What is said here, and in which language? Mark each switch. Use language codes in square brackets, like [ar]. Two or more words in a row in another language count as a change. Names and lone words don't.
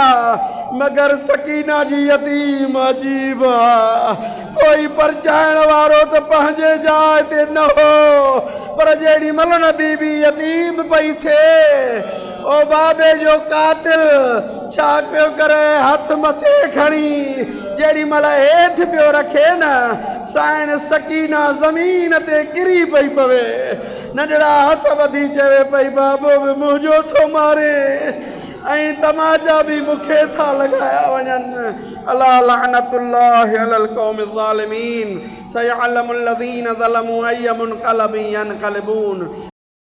[sd] मगर सकीना जी यतीम अजीब आहे, कोई परचाइण वारो त पंहिंजे जाइ ते न हो, पर जेड़ी महिल न बीबी यतीम पई थिए, ओ बाबे जो कातिल छा पियो करे, हथ मथे खणी जेड़ी महिल हेठि पियो रखे न, साइण सकीना ज़मीन ते किरी पई पवे। नंढड़ा हथ वधी चवे पई, बाबो बि मुंहिंजो थो मारे ऐं तमाचा भी मूंखे था लॻाया वञनि। [ar] ألا لعنة الله على القوم الظالمين سيعلم الذين ظلموا أي منقلب ينقلبون.